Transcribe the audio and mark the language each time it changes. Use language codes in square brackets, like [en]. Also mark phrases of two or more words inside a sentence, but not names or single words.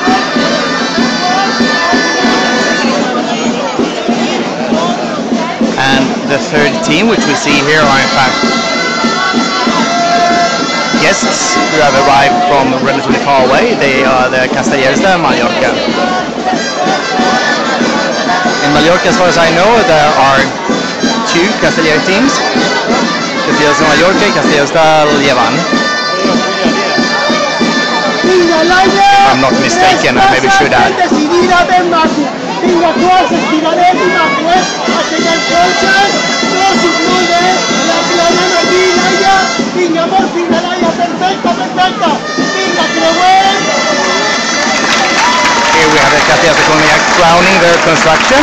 [en] And the third team, which we see here, are in fact guests who have arrived from relatively far away. They are the Castellers de Mallorca. In Mallorca, as far as I know, there are two Castellers teams, Castellers de Mallorca and Castellers del Llevant. If I'm not mistaken, I maybe should add. Here we have the Castellers de Cornellà crowning their construction.